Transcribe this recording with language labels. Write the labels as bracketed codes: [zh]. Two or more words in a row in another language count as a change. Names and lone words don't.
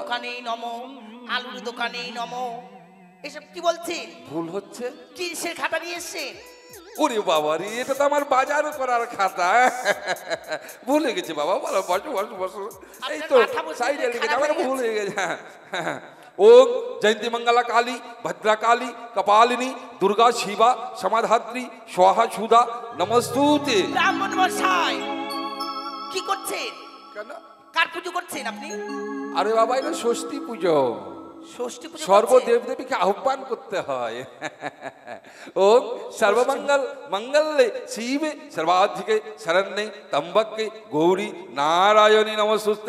[bn] দোকানেই নমো, আলুর দোকানেই নমো, এসব কি বলছেন? ভুল হচ্ছে। কি সে খাতা নিয়ে এসছে? ওরে বাবা রে, এটা তো আমার বাজার করার খাতা। ভুলে গেছি বাবা, বলো, বসো বসো বসো। এই তো মাথা বসে সাইডে লিখেছি, খারাপ আমার হয়ে ভুল হয়ে গেছে। [sa] ओम जयंती मंगला काली भद्रा काली कपालिनी दुर्गा शिवा समाधात्री स्वाहा सुधा नमस्तुते। [bn] ব্রাহ্মণ মশাই কি করছেন? কেন? কার পুজো করছেন আপনি? আরে বাবা এটা ষষ্ঠী পুজো, ষষ্ঠী পুজো সর্বদেব দেবীকে আহ্বান করতে হয়। [sa] ওম সর্বমঙ্গল মঙ্গলে শিবে সর্বাধিকে শরণ্যে ত্র্যম্বকে গৌরী নারায়ণী নমস্তুতে।